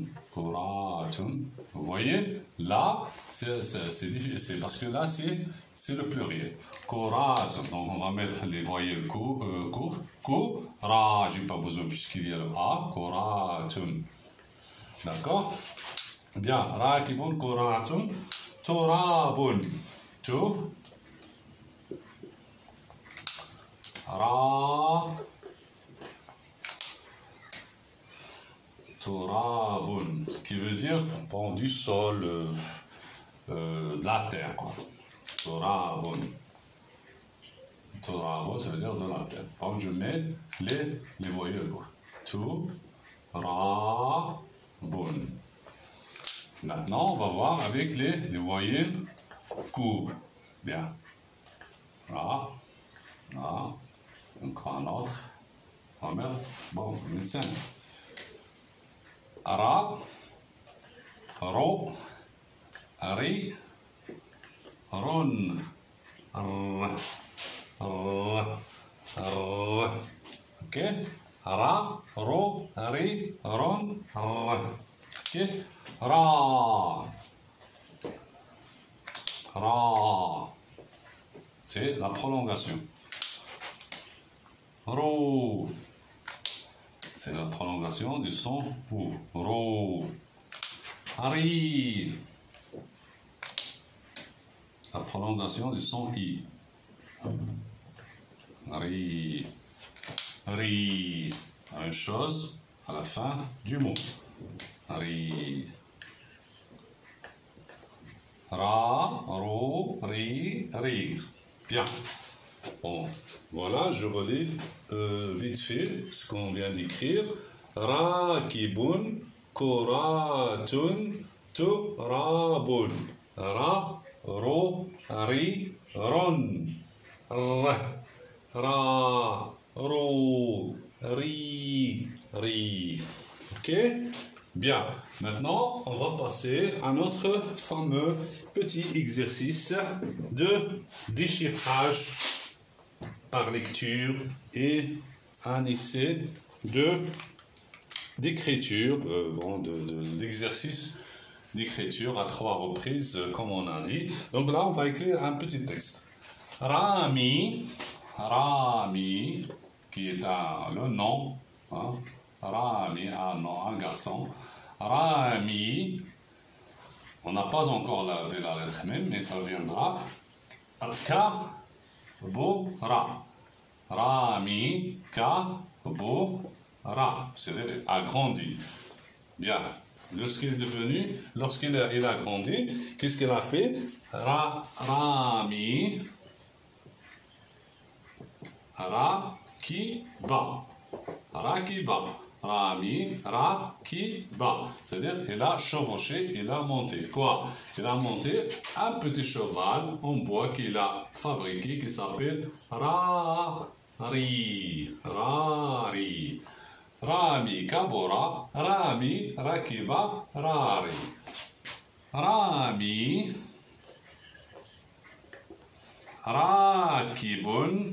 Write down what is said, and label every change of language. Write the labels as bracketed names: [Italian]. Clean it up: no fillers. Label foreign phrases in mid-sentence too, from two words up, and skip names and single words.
[French] Vous voyez, là, c'est difficile parce que là, c'est le pluriel. [Arabic] Koratun. [French] Donc on va mettre les voyelles courtes. Ra, j'ai pas besoin puisqu'il y a le A. Koratun. D'accord? Bien. [Arabic] Rakibun, koratun. Torabun. Turabun, [French] qui veut dire du sol, de la terre, quoi. Turabun, ça veut dire de la terre. Donc je mets les voyelles. [Arabic] Turabun. [French] Maintenant, on va voir avec les voyelles courtes. Bien. [Arabic] Ra. Ra. [French] Encore un autre. Oh merde. Bon, médecin. [Arabic] Ra. Ro. Ri. Ron. R. R. R. Ok. Ra. Ro. Ri. Ron. R. Ok. Ra. Ra. [French] C'est la prolongation. Ro. C'est la prolongation du son OU. [Arabic] Ro. Ri. [French] La prolongation du son I. [Arabic] Ri. Ri. [French] La même chose à la fin du mot. [Arabic] Ri. Ra, ro, ri, ri. [French] Bien. Bon, voilà, je relis vite fait ce qu'on vient d'écrire. [Arabic] Rakibun, koratun, turabun. Ra, ro, ri, ron. R, ra, ro, ri, ri. [French] Ok? Bien. Maintenant, on va passer à notre fameux petit exercice de déchiffrage par lecture et un essai d'écriture, d'exercice d'écriture à 3 reprises, comme on a dit. Donc là, on va écrire un petit texte. Rami, Rami, qui est le nom, hein? Rami, un nom, un garçon. Rami, on n'a pas encore lavé la lettre même, mais ça viendra. [Arabic] Kabora. Rami, kabora. [French] C'est-à-dire agrandi. Bien. Lorsqu'il est devenu, lorsqu'il a grandi, qu'est-ce qu'il a fait? [Arabic] Rami. Rakiba. Rakiba. Rami, Rakiba. [French] C'est-à-dire, il a chevauché, il a monté. Quoi? Il a monté un petit cheval en bois qu'il a fabriqué qui s'appelle Rari. Rari. [Arabic] Rami Kabora, Rami Rakiba, Rari. Rami Rakibun.